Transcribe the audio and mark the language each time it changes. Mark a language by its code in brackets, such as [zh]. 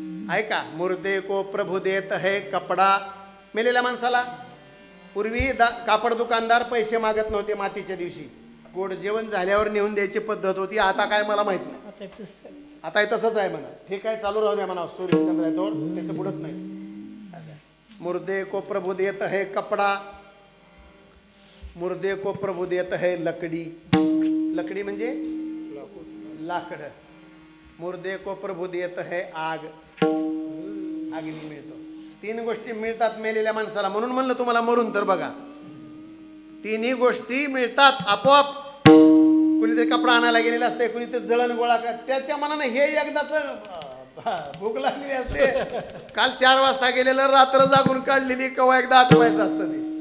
[mr] ऐका, [hi] मुर्दे को प्रभू देत है कपडा. [mr] मेलेल्या माणसाला पूर्वी कापड दुकानदार पैसे मागत नव्हते. मातीच्या दिवशी गोड जेवण झाल्यावर नेऊन द्यायची पद्धत होती. आता काय मला माहित नाही. आता तसंच आहे म्हणा. ठीक आहे, चालू राहू द्या म्हणा. सूर्यचंद्र आहे तोवर त्याचं बुडत नाही. [hi] मुर्दे को प्रभु देत है कपड़ा, मुर्दे को प्रभु देत है लकड़ी. [mr] लकड़ी म्हणजे लाकड. [hi] मुर्दे को प्रभु देत है आग. [mr] अग्नी मिळतो. 3 गोष्टी मिळतात मेलेल्या माणसाला. म्हणून म्हणलं तुम्हाला मरून तर बघा, 3ही गोष्टी मिळतात आपोआप. कुणीतरी कपडा आणायला गेलेला असते, कुणीतरी जळण गोळा कर, त्याच्या मनाने हे एकदाच भूक लागलेली असते. काल 4 वाजता गेलेलं, रात्र जागून काढलेली, केव्हा एकदा आठवायचं असतं ते.